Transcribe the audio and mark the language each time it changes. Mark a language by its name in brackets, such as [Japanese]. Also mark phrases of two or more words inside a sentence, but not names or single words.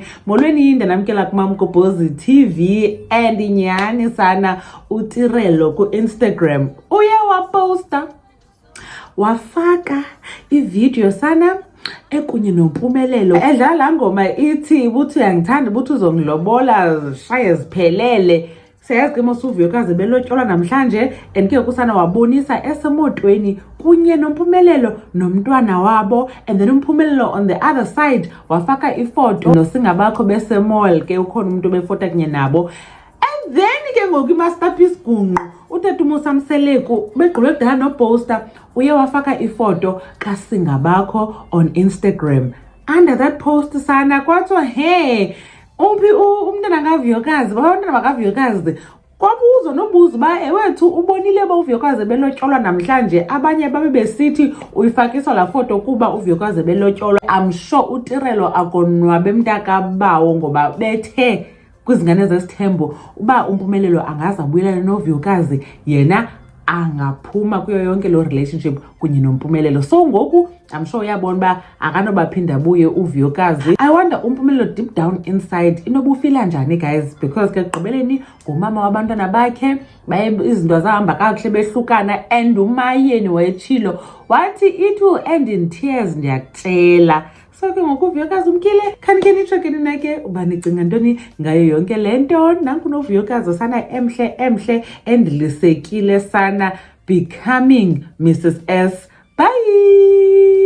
[Xhosa] Molweni ndanamkela kuMamgobhozi TV, and nyhani sana uTirelo ku-Instagram uye waposta wafaka ivideo sana ekunye nompumelelo edlala ngoma ithi [Zulu] buthi uyangithanda buthi uzongilobola shaye ziphelele. [Xhosa] Siyazi ke mos uVuyokazi belotyolwa namhlanje, and ke kusana wabonisa esemotweni kunye nompumelelo nomntwana wabo, and then umpumelelo [English] on the other side [Xhosa] wafaka ifoto nosingabakho besemall ke ukhona umuntu befota kunye nabo. And then ke ngoku imasterpiece gungqu uTata Musamseleku begqube kudala noposter uye wafaka ifoto kaSingabakho [English] on Instagram. Under that post [Xhosa] sana kwathiwa hey umphi umntana kaVuyokazi, abantwana bakaVuyokazi kwabuzwa nobuza uba ewethu ubonile ba uVuyokazi belotyolwa namhlanje. Abanye babe besithi uyifakiswa la foto kuba uVuyokazi belotyolwa. [English] I'm sure [Xhosa] uTirelo akonwabe mntakabawo ngoba bethe kwizingane zesithembu uba umpumelelo angaza abuyelana noVuyokazi, yena angaphuma kuyo yonke lo relationship kunye nompumelelo. So ngoku [English] I'm sure [Xhosa] uyabona uba akanobaphinda abuye uVuyokazi. I wonder umpumelelo [English] deep down inside [Xhosa] inobufila njani guys, because ke gqibeleni ngumama wabantwana bakhe baye izinto zahamba kakuhle behlukana, and umayeni wayetshilo wathi [English] it will end in tears [Xhosa] ndiyakutshela. So ke ngoku uVuyokazi umkile khanike nitsho ke nina ke uba nicinga ntoni ngayo yonke le nto. Nanku noVuyokazi sana emhle endilisekile sana becoming Mrs S. Bye.